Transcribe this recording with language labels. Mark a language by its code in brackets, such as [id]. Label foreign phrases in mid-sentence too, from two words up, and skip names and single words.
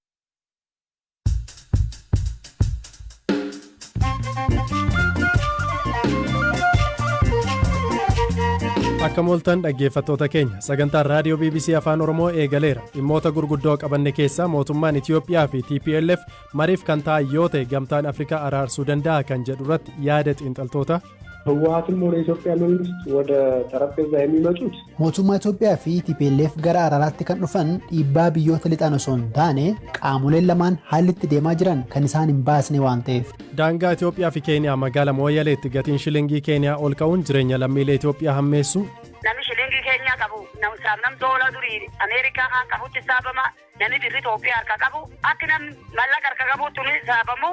[om] Akka mooltan dhaggeeffattoota keenya sagantaan raadiyoo BBC Afaan Oromoo eegaleera. Dhimmoota gurguddoo qabanne keessaa mootummaan Itiyoophiyaa fi TPLF mariif kan ta'an yoo ta'e gamtaan Afrikaa araarsuu danda'a kan jedhu irratti yaada xiinxaltoota. [am] ህወሓትም ሆነ የኢትዮጵያ መንግስት ወደ ጠረጴዛ የሚመጡት [om] mootummaa Itoophiyaa fi TPLF gara araaraatti kan dhufan dhiibbaa biyyoota lixan osoo hin taane qaamoleen lamaan haalli itti deemaa jiran kan isaan hin baasne waan ta'eef. Daangaa Itoophiyaa fi Keeniyaa magaalaa Mooyyaleetti gatiin shilingii Keeniyaa ol ka'uun jireenya lammiilee Itoophiyaa hammeessu. Namni shilingii Keeniyaa qabu nam doola durii Ameerikaa kan qabutti saabama namni birri Itoophiyaa harka qabu akka namni mallaqa harka qabutti ni saabamu.